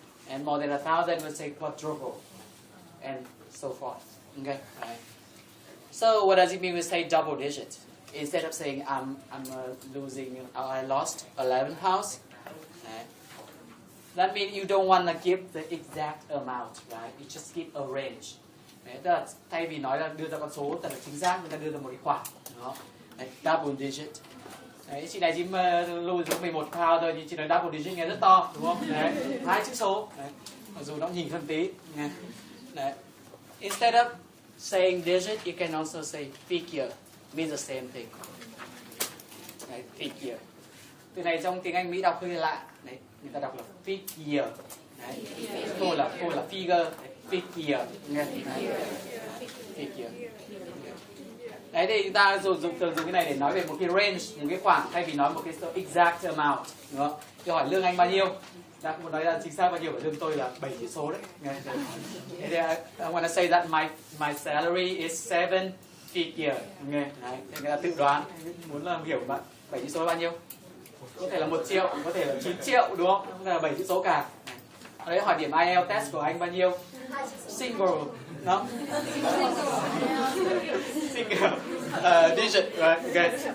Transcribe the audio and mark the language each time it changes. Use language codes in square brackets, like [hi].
[en] And more than 1,000, we'll say quadruple, and so forth. Okay, right? So what does it mean when we say double digit? Instead of saying I'm I lost 11 pounds, right? That means you don't want to give the exact amount, right? You just give a range. [vi] Đấy, tức là thay vì nói là đưa ra con số thật là chính xác, người ta đưa ra một cái khoảng. Đó. Đấy, double digit. Đấy, chị này chỉ lùi được 11 pound thôi, nhưng chị nói double digit nghe rất to, đúng không? Đấy, 2 chữ số. Đấy. Mặc dù nó nhìn hơn tí. Đấy. [en] Instead of saying digit, you can also say figure. Means the same thing. [vi] Đấy, [en] figure. [vi] Từ này trong tiếng Anh Mỹ đọc hơi lạ. Đấy, người ta đọc là figure. Đấy. Cô là figure. Đấy, figure. Nghe. Đấy. Figure. Đấy thì chúng ta dùng cái này để nói về một cái range, một cái khoảng, thay vì nói một cái exact amount, đúng không? Thì hỏi lương anh bao nhiêu? Ta cũng muốn nói là chính xác bao nhiêu, của lương tôi là 7 chữ số đấy. Thế thì [en] I want to say that my salary is 7 figure. [vi] Đấy, thì người ta tự đoán, muốn là hiểu bạn 7 chữ số là bao nhiêu? Có thể là 1 triệu, có thể là 9 triệu, đúng không? Không là 7 chữ số cả. Đấy, hỏi điểm IELTS test của anh bao nhiêu? [en] Single. No? Single digit, right? Okay.